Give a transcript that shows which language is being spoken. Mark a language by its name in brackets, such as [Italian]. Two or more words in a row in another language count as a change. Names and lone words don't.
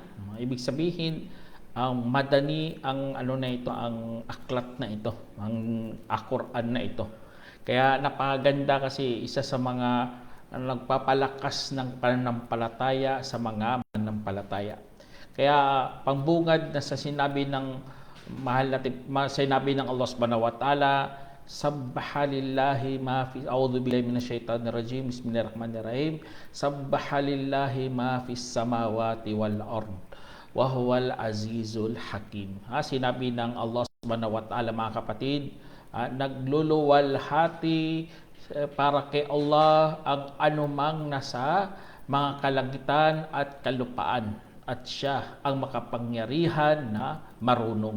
[Filipino] Ibig sabihin, ang madani, ang ang aklat na ito, ang Quran na ito. Kaya napakaganda kasi isa sa mga nagpapalakas ng pananampalataya sa mga mananampalataya. Kaya pangbungad na sa sinabi ng sinabi ng [Arabic] الله سبحانه وتعالى سبح لله ما في أعوذ بالله من الشيطان الرجيم بسم الله الرحمن الرحيم, سبح لله ما في السماوات والأرض وهو العزيز الحكيم. [Filipino] Sinabi ng [Arabic] الله سبحانه وتعالى, [Filipino] mga kapatid, nagluluwalhati para kay Allah ang anumang nasa mga kalangitan at kalupaan, at siya ang makapangyarihan na marunong.